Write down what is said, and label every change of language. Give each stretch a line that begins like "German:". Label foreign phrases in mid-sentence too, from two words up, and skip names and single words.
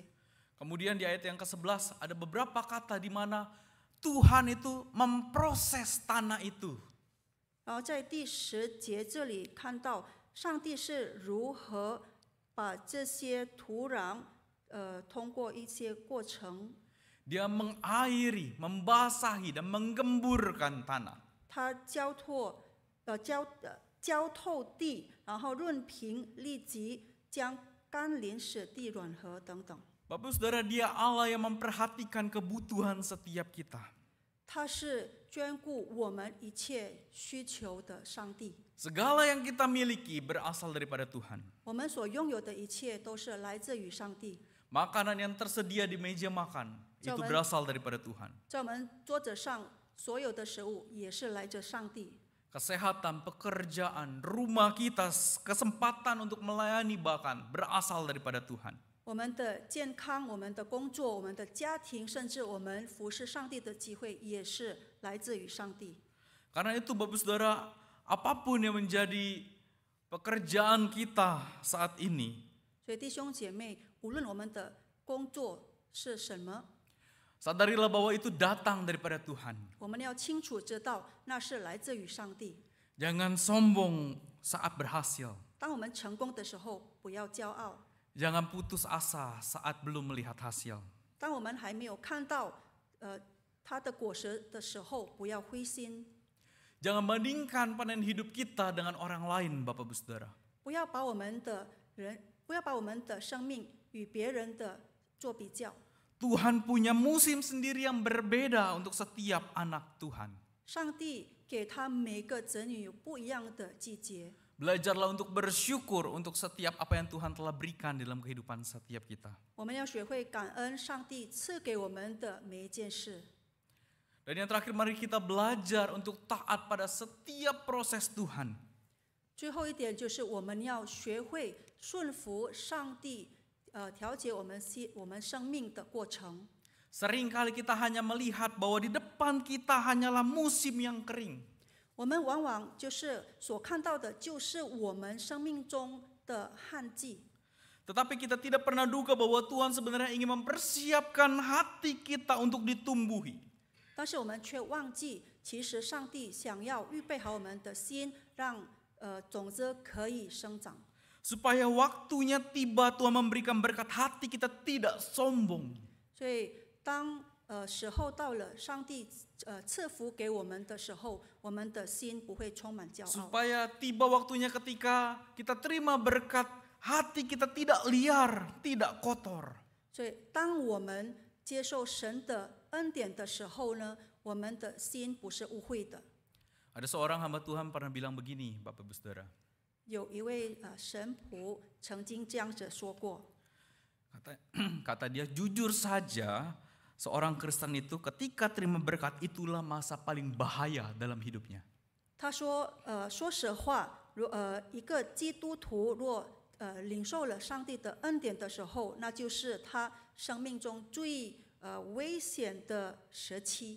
Indonesian: Kemudian di ayat yang ke-11 ada beberapa kata di mana Tuhan itu memproses tanah itu.
Chinese: 然后在第10节这里看到，上帝是如何把这些土壤，通过一些过程，
Indonesian: Dia mengairi, membasahi dan menggemburkan tanah.
Chinese: 他浇透地，然后润平立即，将甘霖使地软和等等。
Indonesian: Bapak Saudara, Dia Allah yang memperhatikan kebutuhan setiap kita.
Chinese: 他是眷顾我们一切需求的上帝。
Indonesian: Segala yang kita miliki berasal daripada Tuhan.
Chinese: 我们所拥有的一切都是来自于上帝。
Indonesian: Makanan yang tersedia di meja makan itu berasal daripada Tuhan.
Chinese: 在我们桌子上所有的食物也是来自上帝。
Indonesian: Kesehatan, pekerjaan, rumah kita, kesempatan untuk melayani bahkan berasal daripada Tuhan.
Chinese: 我们的健康、我们的工作、我们的家庭，甚至我们服侍上帝的机会，也是来自于上帝。
Indonesian: Karena itu Bapak Saudara, apapun yang menjadi pekerjaan kita saat ini,
Chinese: 所以弟兄姐妹，无论我们的工作是什么，
Indonesian: sadarilah bahwa itu datang daripada Tuhan.
Chinese: 我们要清楚知道那是来自于上帝。
Indonesian: Jangan sombong saat berhasil.
Chinese: 当我们成功的时候，不要骄傲；
Indonesian: Jangan putus asa saat belum melihat hasil.
Chinese: 当我们还没有看到它的果实的时候，不要灰心。
Indonesian: Jangan bandingkan panen hidup kita dengan orang lain, Bapak Ibu Saudara.
Chinese: 不要把我们的生命与别人的做比较。
Indonesian: Tuhan punya musim sendiri yang berbeda untuk setiap anak Tuhan.
Chinese: 上帝给他每个子女有不一样的季节。
Indonesian: Belajarlah untuk bersyukur untuk setiap apa yang Tuhan telah berikan dalam kehidupan setiap kita.
Chinese: 我们要学会感恩上帝赐给我们的每一件事。
Indonesian: Dan yang terakhir, mari kita belajar untuk taat pada setiap proses Tuhan.
Chinese: 最后一点就是我们要学会顺服上帝，调节我们生命的过程。
Indonesian: Seringkali kita hanya melihat bahwa di depan kita hanyalah musim yang kering.
Chinese: 我们往往就是所看到的，就是我们生命中的旱季。
Indonesian: Tetapi kita tidak pernah duga bahwa Tuhan sebenarnya ingin mempersiapkan hati kita untuk ditumbuhi.
Chinese: 但是我们却忘记，其实上帝想要预备好我们的心，让种子可以生长。
Indonesian: Supaya waktunya tiba Tuhan memberikan berkat, hati kita tidak sombong.
Chinese: 所以当时候到了，上帝赐福给我们的时候，我们的心不会充满骄傲。
Indonesian: Supaya tiba waktunya ketika kita terima berkat, hati kita tidak liar, tidak kotor.
Chinese: 所以当我们接受神的恩典的时候呢，我们的心不是污秽的。
Indonesian: Ada seorang hamba Tuhan pernah bilang begini, Bapak Ibu Saudara.
Chinese: 有一位神仆曾经这样子说过，
Indonesian: Kata dia, jujur saja seorang Kristen itu ketika terima berkat itulah masa paling bahaya dalam hidupnya.
Chinese: 他说，说实话，一个基督徒若领受了上帝的恩典的时候，那就是他生命中最危险的时期。